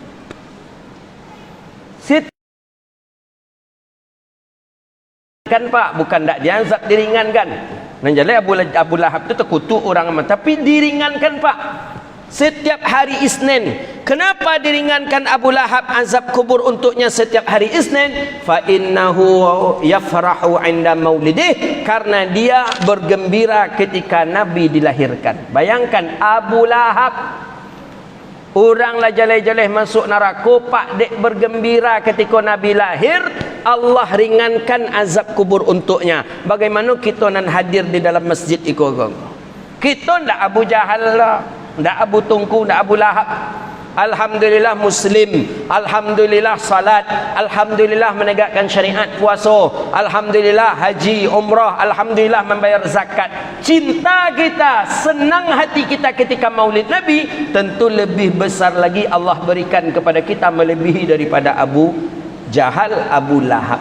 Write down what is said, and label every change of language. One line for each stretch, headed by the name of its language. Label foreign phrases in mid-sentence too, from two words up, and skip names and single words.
Indonesian: Kan pak, bukan tak diazab, diringankan. Dan jadi Abu Lahab itu terkutuk orang amat, tapi diringankan pak setiap hari Isnin. Kenapa diringankan Abu Lahab azab kubur untuknya setiap hari Isnin?
Arabic: Fa innahu yafrahu 'inda maulidih,
Indonesian: karena dia bergembira ketika Nabi dilahirkan. Bayangkan Abu Lahab, orang lah jaleh-jaleh masuk neraka, pak dek bergembira ketika Nabi lahir. Allah ringankan azab kubur untuknya. Bagaimana kita nan hadir di dalam masjid itu? Kita ndak Abu Jahal lah, ndak Abu Tungku, ndak Abu Lahab. Alhamdulillah Muslim, alhamdulillah salat, alhamdulillah menegakkan syariat puasa, alhamdulillah haji umrah, alhamdulillah membayar zakat. Cinta kita, senang hati kita ketika maulid Nabi, tentu lebih besar lagi Allah berikan kepada kita melebihi daripada Abu Jahal, Abu Lahab.